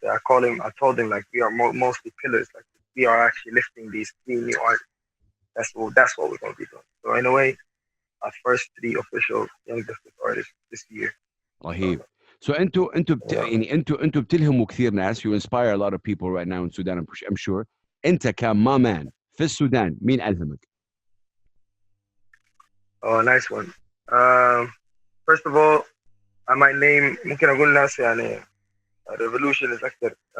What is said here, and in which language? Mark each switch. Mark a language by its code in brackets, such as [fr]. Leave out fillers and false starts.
[en] I told them like we are mostly pillars. Like we are actually lifting these 3 new artists. That's what we're going to be doing. So in a way, our first 3 official Young Justice artists this year. [ar] رهيب. [en] So [ar] انتوا بتلهموا كثير ناس. [en] You inspire a lot of people right now in Sudan. I'm sure. [ar] انت كMaMan في السودان مين ألهمك؟ [en] Oh, nice one. First of all, I might name [ar] ممكن أقول ناس يعني [en] Revolution is [ar] أكثر.